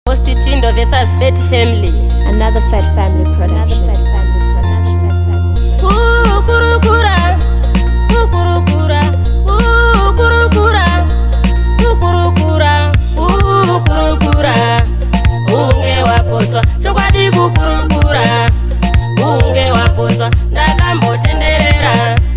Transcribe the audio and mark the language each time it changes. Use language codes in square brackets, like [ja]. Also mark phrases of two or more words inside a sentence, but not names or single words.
[en] Host Tindo versus Fat Family. Another Fat Family production. Another Fat Family production. [sn] Kukurukura, kukurukura, kukurukura, kukurukura, kukurukura. Unge wapotswa, chokwadi kukurukura. Unge wapotswa, ndakambotenderera.